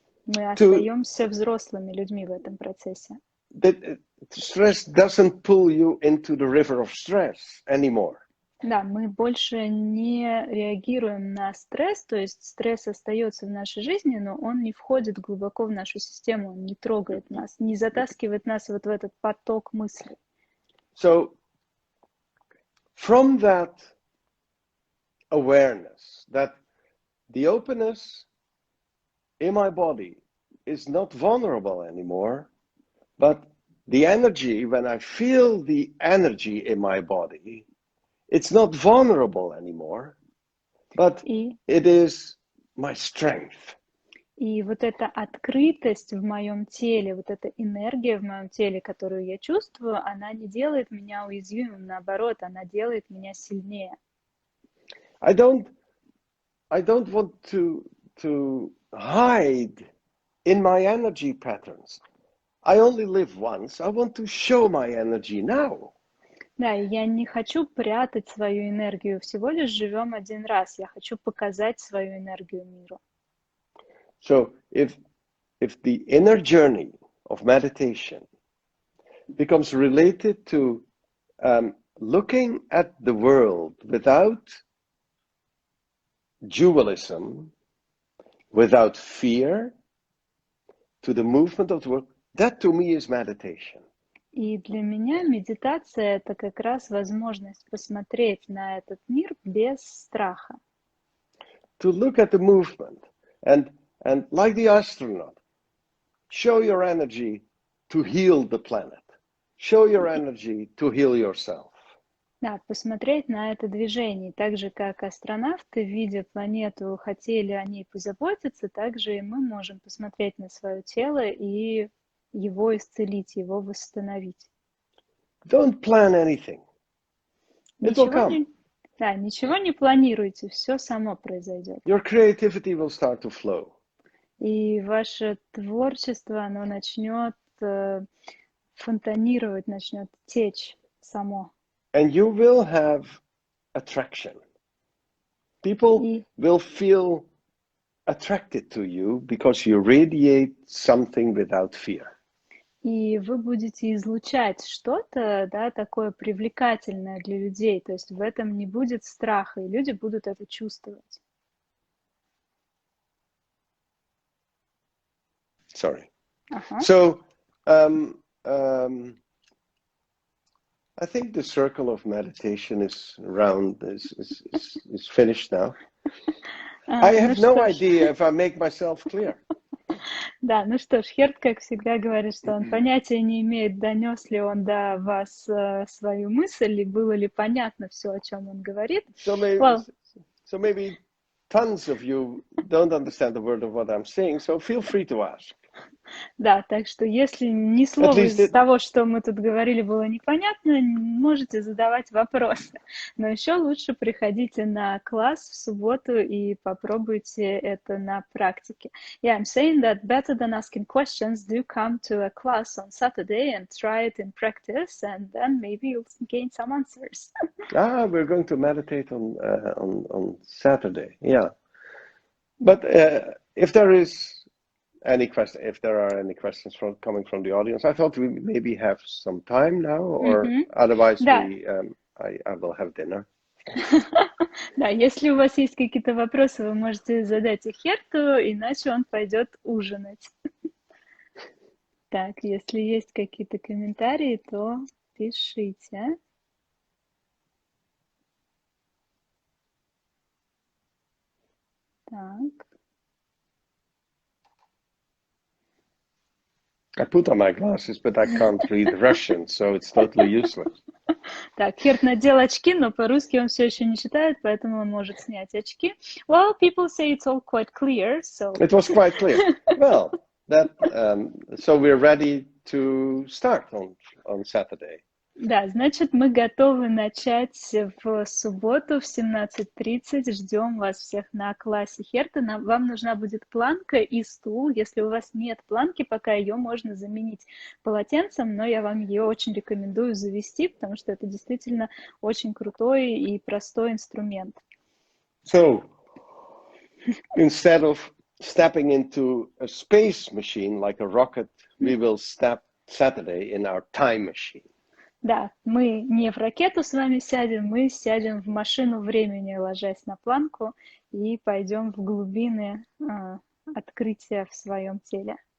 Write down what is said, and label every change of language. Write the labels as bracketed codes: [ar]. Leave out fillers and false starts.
[ru] Мы остаемся взрослыми людьми в этом процессе. [en] Stress doesn't pull you into the river of stress anymore. [ru] Да, мы больше не реагируем на стресс, то есть стресс остается в нашей жизни, но он не входит глубоко в нашу систему, он не трогает нас, не затаскивает нас вот в этот поток мыслей. [en] So, from that awareness, that the openness in my body is not vulnerable anymore, but the energy, when I feel the energy in my body, it's not vulnerable anymore, but it is my strength. [ru] И вот эта открытость в моем теле, вот эта энергия в моем теле, которую я чувствую, она не делает меня уязвимым, наоборот, она делает меня сильнее. [en] I don't want to hide in my energy patterns. I only live once. I want to show my energy now. [ru] Да, и я не хочу прятать свою энергию. Всего лишь живем один раз. Я хочу показать свою энергию миру. [en] So if the inner journey of meditation becomes related to looking at the world without dualism, without fear, to the movement of the world, that to me is meditation. [ru] И для меня медитация — это как раз возможность посмотреть на этот мир без страха. [en] To look at the movement and like the astronaut, show your energy to heal the planet. Show your energy to heal yourself. [ru] Да, посмотреть на это движение. Так же, как астронавты, видя планету, хотели о ней позаботиться, так же и мы можем посмотреть на свое тело и его исцелить, его восстановить. [en] Don't plan anything. It will come. [ru] Ничего не планируйте, все само произойдет. [en] Your creativity will start to flow. [ru] И ваше творчество, оно начнет фонтанировать, начнет течь само. [en] And you will have attraction. People will feel attracted to you because you radiate something without fear. [ru] И вы будете излучать что-то, да, такое привлекательное для людей. То есть в этом не будет страха, и люди будут это чувствовать. [en] Sorry. Uh-huh. So, I think the circle of meditation is finished now. I have no idea if I make myself clear. [ru] Да, ну что ж, Херт, как всегда, говорит, что он понятия не имеет, донес ли он до вас свою мысль, и было ли понятно все, о чем он говорит. [en] So maybe tons of you don't understand the word of what I'm saying, so feel free to ask. [ru] Да, так что если ни слова из того, что мы тут говорили, было непонятно, можете задавать вопросы. Но еще лучше приходите на класс в субботу и попробуйте это на практике. [en] Yeah, I'm saying that better than asking questions, do come to a class on Saturday and try it in practice, and then maybe you'll gain some answers. We're going to meditate on Saturday, yeah. But if there are any questions coming from the audience, I thought we maybe have some time now, or otherwise I will have dinner. [ru] Да, если у вас есть какие-то вопросы, вы можете задать их Херту, иначе он пойдет ужинать. Так, если есть какие-то комментарии, то пишите. Так. [en] I put on my glasses, but I can't read Russian, so it's totally useless. [ru] Так, Херт надел очки, но по-русски он все еще не читает, поэтому он может снять очки. [en] Well, people say it's all quite clear, so... It was quite clear. Well, so we're ready to start on Saturday. [ru] Да, значит, мы готовы начать в субботу в 17:30. Ждем вас всех на классе Херта. Вам нужна будет планка и стул. Если у вас нет планки, пока ее можно заменить полотенцем, но я вам ее очень рекомендую завести, потому что это действительно очень крутой и простой инструмент. [en] So, instead of stepping into a space machine like a rocket, we will step Saturday in our time machine. [ru] Да, мы не в ракету с вами сядем, мы сядем в машину времени, ложась на планку, и пойдем в глубины открытия в своем теле.